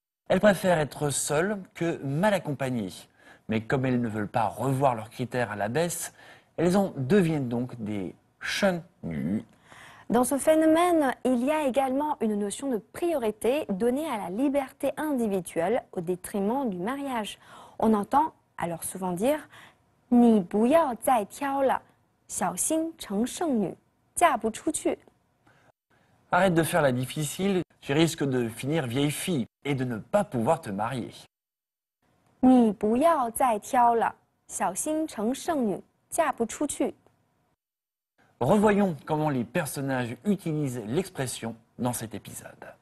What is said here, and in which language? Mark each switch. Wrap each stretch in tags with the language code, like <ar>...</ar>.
<fr>Elles préfèrent être seules que mal accompagnées. Mais comme elles ne veulent pas revoir leurs critères à la baisse, elles en deviennent donc des shen nu. Dans ce phénomène, il y a également une notion de priorité donnée à la liberté individuelle au détriment du mariage. On entend alors souvent dire</fr> <zh>«你不要再挑了，小心成剩女，嫁不出去。”</zh> <fr>Arrête de faire la difficile, tu risques de finir vieille fille et de ne pas pouvoir te marier.</fr> <zh>你不要再挑了，小心成剩女，嫁不出去。</zh> <fr>Revoyons comment les personnages utilisent l'expression dans cet épisode.</fr>